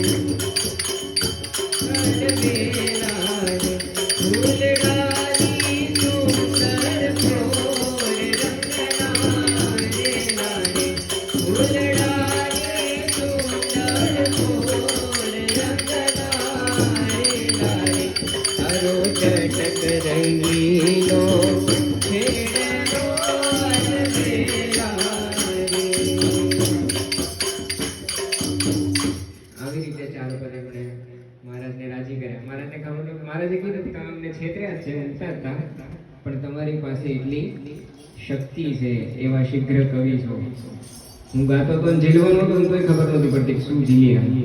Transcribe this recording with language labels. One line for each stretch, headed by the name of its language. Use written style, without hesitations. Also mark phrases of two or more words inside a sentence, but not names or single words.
Gujarati: અલબેલા રે ફૂલડાળી સુંદર ફૂલ રંગના રે લારે ફૂલડાળી સુંદર ફૂલ રંગના રે લારે તારો ચટક રંગીલો છેડો અલબેલા રે। આવી રીતે ચાર પદ એમણે મહારાજને રાજી કર્યા. મહારાજને ખબર નહોતી, મહારાજે કીધું કે અમને છેતર્યા જ છે, ઊંઘતા હતા, પણ તમારી પાસે એટલી શક્તિ છે, એવા શીઘ્ર કવિ છો. હું ગાતો તો ઝીલવાનો હતો તોય ખબર નહોતી પડતી કે શું ઝીલીએ.